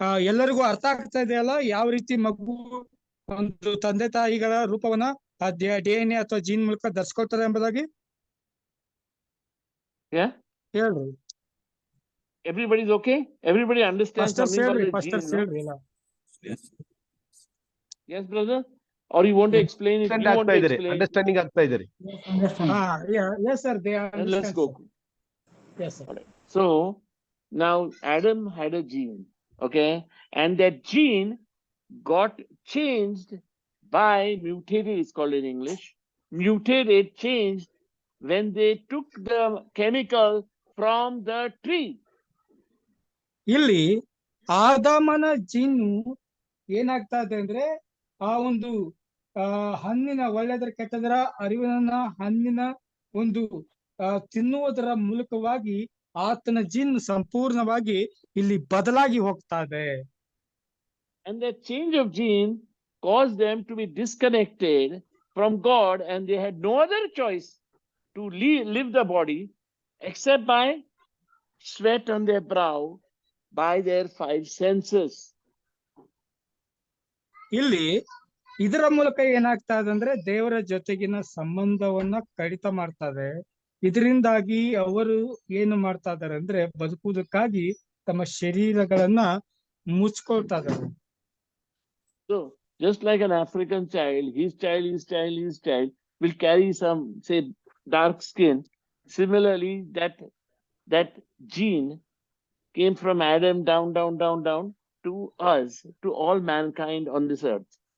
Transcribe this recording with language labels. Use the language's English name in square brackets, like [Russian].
[Kannada] ಎಲ್ಲರಿಗೂ ಅರ್ಥ ಆಗ್ತಾ ಇದೆಯಲ್ಲ ಯಾವ ರೀತಿ ಮಗು ಒಂದು ತಂದೆ ತಾಯಿಗಳ ರೂಪವನ್ನ ಆ DNA ಅಥವಾ ಜೀನ್ ಮೂಲಕ ಧರಿಸ್ಕೊಳ್ತಾರೆ ಎಂಬುದಾಗಿ [English] Yeah? [Kannada] ಹೇಳ್ರಿ. [English] Everybody's okay? Everybody understands Pastors something about [Kannada] ಹೇಳ್ರಿ, [English] the gene, pastors no? [Kannada] ಹೇಳ್ರಿ ಎಲ್ಲ. [English] Yes, brother? Or you want to explain it? You want to explain it? [Kannada] Understanding ಆಗ್ತಾ ಇದ್ದಾರೆ. [English] Yes sir, they Then let's understand, go. sir. Yes sir. Alright. So now Adam had a gene, okay? And that gene got changed by mutated, it's called in English. Mutated, changed when they took the chemical from the tree. [Kannada] ಇಲ್ಲಿ ಆದಾಮನ ಜೀನು ಏನಾಗ್ತಾ ಇದೆ ಅಂದ್ರೆ ಆ ಒಂದು ಹಣ್ಣಿನ ಒಳ್ಳೆದರ ಕೆಟ್ಟದರ ಅರಿವಿನ ಹಣ್ಣಿನ ಒಂದು ತಿನ್ನುವುದರ ಮೂಲಕವಾಗಿ ಆತನ ಜೀನ್ ಸಂಪೂರ್ಣವಾಗಿ ಇಲ್ಲಿ ಬದಲಾಗಿ ಹೋಗ್ತಾ ಇದೆ. [English] And that change of gene caused them to be disconnected from God, and they had no other choice to live the body except by sweat on their brow, by their 5 senses. [Kannada] ಇಲ್ಲಿ ಇದರ ಮೂಲಕ ಏನಾಗ್ತಾ ಇದೆ ಅಂದ್ರೆ ದೇವರ ಜೊತೆಗಿನ ಸಂಬಂಧವನ್ನ ಕಡಿತ ಮಾಡ್ತಾ ಇದೆ. ಇದರಿಂದಾಗಿ ಅವರು ಏನು ಮಾಡ್ತಾ ಇದಾರೆ ಅಂದ್ರೆ ಬದುಕುವುದಕ್ಕಾಗಿ ತಮ್ಮ ಶರೀರಗಳನ್ನ ಮುಚ್ಕೊಳ್ತಾ ಇದ್ದಾರೆ. [English] So just like an African child, his child will carry some, say, dark skin. Similarly, that gene came from Adam down to us, to all mankind on this earth.